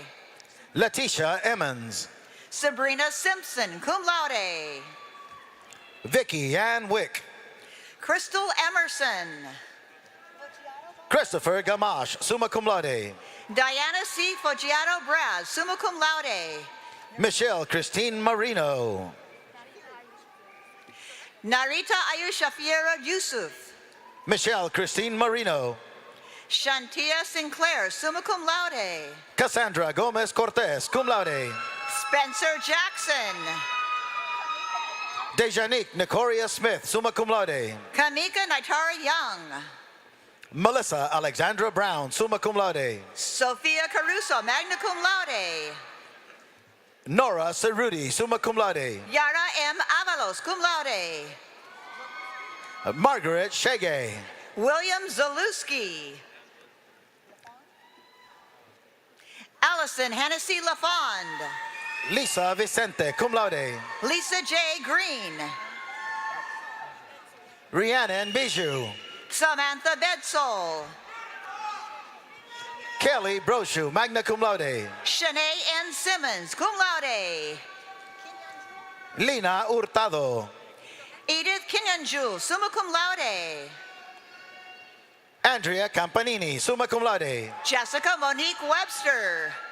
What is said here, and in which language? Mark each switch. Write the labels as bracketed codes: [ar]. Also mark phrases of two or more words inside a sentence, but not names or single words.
[en] Letitia Emmons. Sabrina Simpson, [la] cum laude. [en] Vicky Ann Wick. Crystal Emerson. Christopher Gamache, [la] summa cum laude. [en] Diana C. Foggiato Braz, [la] summa cum laude. [en] Michelle Christine Marino. Narita Ayusha Fiera Yusuf. Michelle Christine Marino. Shantia Sinclair, [la] summa cum laude. [en] Cassandra Gomez Cortez, [la] cum laude. [en] Spencer Jackson. Dejanique Nicoria Smith, [la] summa cum laude. [en] Kamika Naitara Young. Melissa Alexandra Brown, [la] summa cum laude. [en] Sophia Caruso, [la] magna cum laude. [en] Nora Cerruti, [la] summa cum laude. [en] Yara M. Avalos, [la] cum laude. [en] Margaret Shege. William Zalewski. Allison Hennessy LaFond. Lisa Vicente, [la] cum laude. [en] Lisa J. Green. Rhiannon Bijou. Samantha Bedsole. Kelly Brochu, [la] magna cum laude. [en] Shanae N. Simmons, [la] cum laude. [en] Lina Hurtado. Edith Kinyanjul, [la] summa cum laude. [en] Andrea Campanini, [la] summa cum laude. [en] Jessica Monique Webster.